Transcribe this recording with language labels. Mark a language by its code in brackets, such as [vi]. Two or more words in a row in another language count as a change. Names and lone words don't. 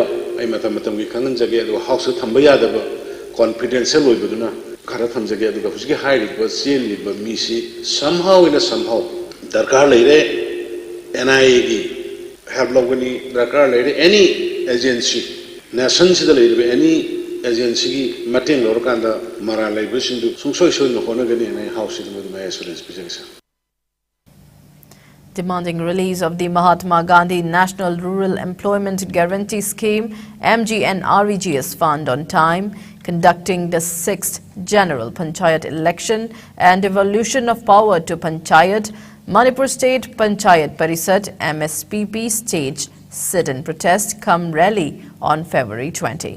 [mni] ai matam gi khangan jage adu house thamba yadaba confidential oibaduna khara tham jage adu husgi high ba sel ba misi somehow darkar leire NIA gi help logani darkar leire [en] any agency [mni] nation sida leire [en] any agency [mni] gi matin lorkanda mara leibe sindu sungsoi no honagani na house du ma assurance bijagsa. [en] Demanding release of the Mahatma Gandhi National Rural Employment Guarantee Scheme MGNREGS fund on time, conducting the 6th General Panchayat election and devolution of power to Panchayat, Manipur State Panchayat Parisad MSPP staged sit-in protest come rally on February 20.